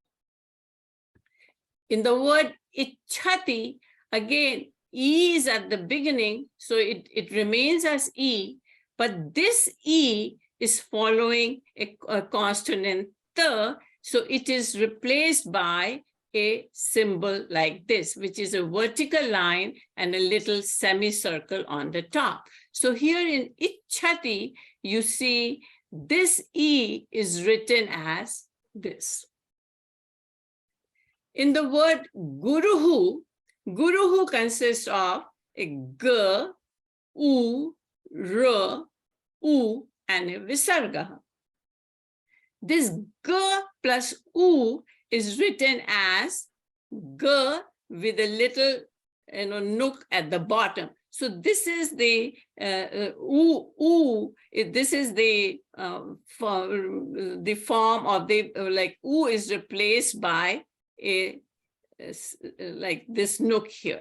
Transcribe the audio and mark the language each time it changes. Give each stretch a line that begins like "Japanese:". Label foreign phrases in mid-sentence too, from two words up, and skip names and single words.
English: In the word ichhati, again, E is at the beginning, so it remains as E, but this E is following a consonant th, so it is replaced by a symbol like this, which is a vertical line and a little semicircle on the top. So here in ichhati, you see this E is written as this. In the word guruhu consists of a g, u, r, u, and a visarga. This g plus u is written as g with a little nook at the bottom. So this is the this is the form of the like u is replaced by a like this nook here.